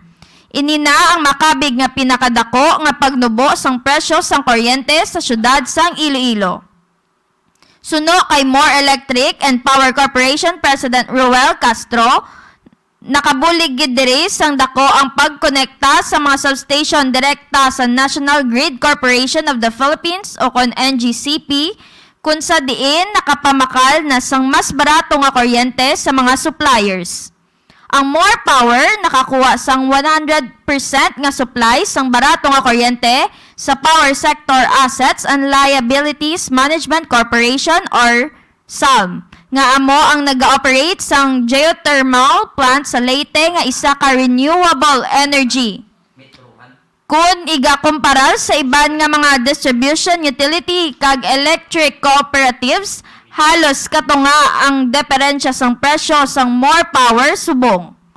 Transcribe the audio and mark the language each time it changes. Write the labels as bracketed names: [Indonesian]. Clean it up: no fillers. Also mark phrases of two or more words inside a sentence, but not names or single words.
[Hiligaynon] Ini na ang makabig nga pinakadako nga pagnubo sang presyo sang kuryente sa syudad sang Iloilo. Suno kay More Electric and Power Corporation President Ruel Castro, nakabulig gid diri sang dako ang pagkonekta sa mga substation direkta sa National Grid Corporation of the Philippines o kon NGCP kung sa diin nakapamakal na sang mas barato nga kuryente sa mga suppliers. Ang More Power nakakuha sang 100% nga supply sang barato nga kuryente sa Power Sector Assets and Liabilities Management Corporation or SALM nga amo ang nag-operate sang geothermal plant sa Leyte nga isa ka [English] renewable energy. [Hiligaynon] Kung igakumparal sa iban nga mga [English] distribution utility [Hiligaynon] kag [English] electric cooperatives, [Hiligaynon] halos katunga ang diferensya sang presyo sang More Power subong.